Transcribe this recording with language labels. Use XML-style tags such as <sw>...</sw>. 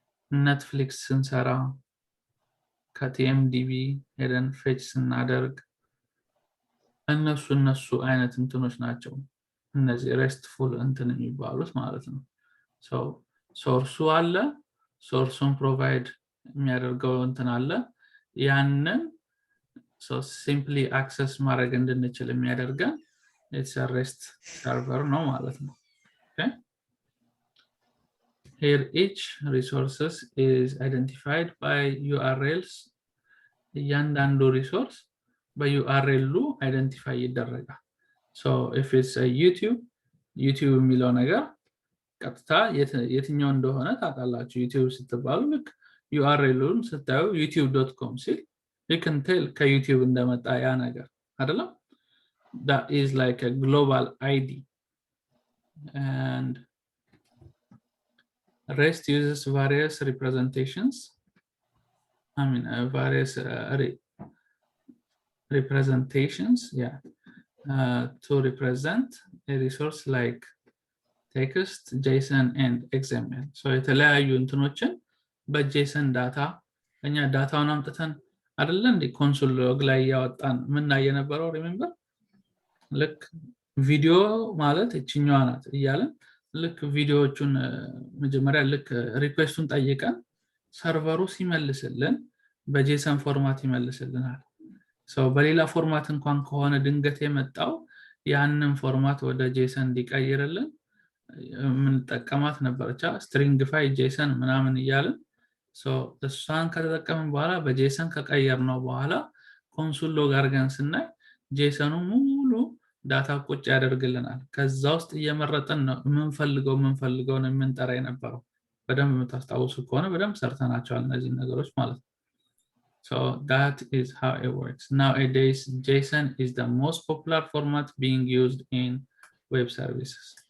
<am>ኔትፍሊክስ ስንሰራ ከቲኤምዲቢ ሄደን ፌች ስናደርግ እነሱ አይነት እንትኖች ናቸው እነዚህ ሬስትፉል እንትን የሚባሉት ማለት ነው። ሶ ሶርሱ አለ ሶርሱን ፕሮቫይድ የሚያደርገው እንትን አለ ያንን ሶ ሲምፕሊ አክሰስ ማድረግ እንድንችል የሚያደርገን</am> <en>it's a REST server</en> <am>ነው ማለት ነው።</am> <en>Okay? Here each resources is identified by URLs.</en> <am>እያንዳንዱ ሪሶርስ በዩአርኤሉ አይደንቲፋይ ይደረጋል። so if it's a YouTube የሚለው ነገር ቀጥታ የትኛው እንደሆነ ታውቃላችሁ። YouTube ስትባሉ ልክ URL-ን ስታዩ youtube.com ሲል</am> <en>you can tell</en> <am>ከዩቲዩብ እንደመጣ ያ ነገር አይደለም።</am> <en>that is like a global ID. And REST uses various representations. I mean various representations, yeah, to represent a resource like text, JSON, and XML.</en> <am>So የተለያዩ እንትኖችን በJSON ዳታ እኛ ዳታውን አምጥተን አይደለ እንዴ ኮንሶል ሎግ ላይ ያወጣን ምን የነበረው ሪሜምበር ልክ ቪዲዮ ማለት እቺኛዋ ናት እያለን ልክ ቪዲዮዎቹን መጀመሪያ ልክ ሪኩዌስቱን ጠይቀን ሰርቨሩ ሲመልስልን በጄሰን ፎርማት ይመልስልናል። so በሌላ ፎርማት እንኳን ከሆነ ድንገት የመጣው ያንን ፎርማት ወደ ጄሰን እንዲቀይርልን ምን ተጠቀማት ነበርቻ stringify JSON ምናምን እያልን so እሷን ከተጠቀምን በኋላ በጄሰን ከቀየርነው በኋላ ኮንሶል ሎግ አድርገን ስናይ ጄሰኑ ሙሉ ዳታ ቁጭ ያደርግልናል። ከዛ ውስጥ እየመረጠን ነው የምንፈልገው ነው የምንጠራ የነበረው። በደንብ የምታስታውሱ ከሆነ በደንብ ሰርተናቸዋል እነዚህ ነገሮች ማለት ነው።</am> <en>so that is how it works. Nowadays JSON is the most popular format being used in web services.</en>